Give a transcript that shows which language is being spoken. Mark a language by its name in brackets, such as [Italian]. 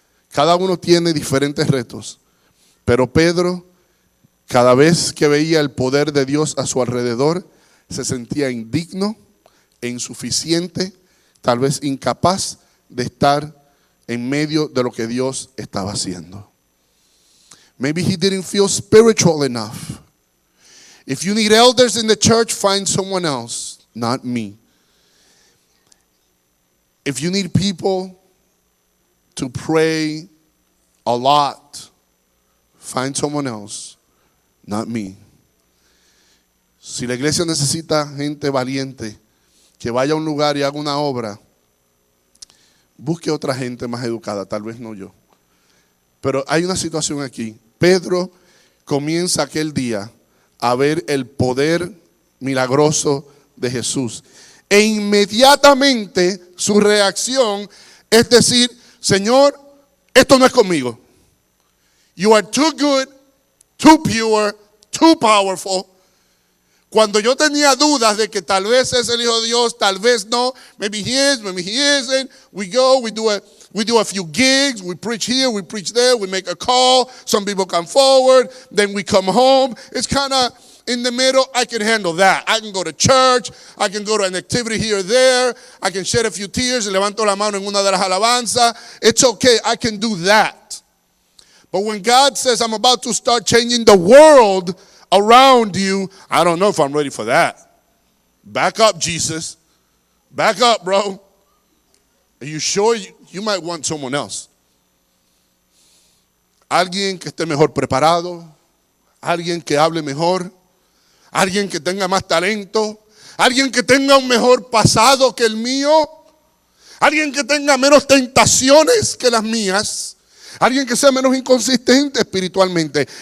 [Spanish] Cada uno tiene diferentes retos, pero Pedro, cada vez que veía el poder de Dios a su alrededor, se sentía indigno e insuficiente, tal vez incapaz de estar en medio de lo que Dios estaba haciendo. [English] Maybe he didn't feel spiritual enough. If you need elders in the church, find someone else, not me. If you need people to pray a lot, find someone else, not me. [Spanish] Si la iglesia necesita gente valiente que vaya a un lugar y haga una obra, busque otra gente más educada, tal vez no yo. Pero hay una situación aquí. Pedro comienza aquel día a ver el poder milagroso de Jesús. E inmediatamente su reacción es decir: Señor, esto no es conmigo. [English] You are too good, too pure, too powerful. [Spanish] Cuando yo tenía dudas de que tal vez es el Hijo de Dios, tal vez no, [English] maybe he is, maybe he isn't, we go, we do a few gigs, we preach here, we preach there, we make a call, some people come forward, then we come home. It's kind of in the middle. I can handle that. I can go to church, I can go to an activity here or there, I can shed a few tears, [Spanish] levanto la mano en una de las alabanzas. [English] It's okay, I can do that. But when God says, I'm about to start changing the world around you, I don't know if I'm ready for that. Back up, Jesus. Back up, bro. Are you sure? You might want someone else. [Spanish] Alguien que esté mejor preparado, alguien que hable mejor, alguien que tenga más talento, alguien que tenga un mejor pasado que el mío, alguien que tenga menos tentaciones que las mías, alguien que sea menos inconsistente espiritualmente.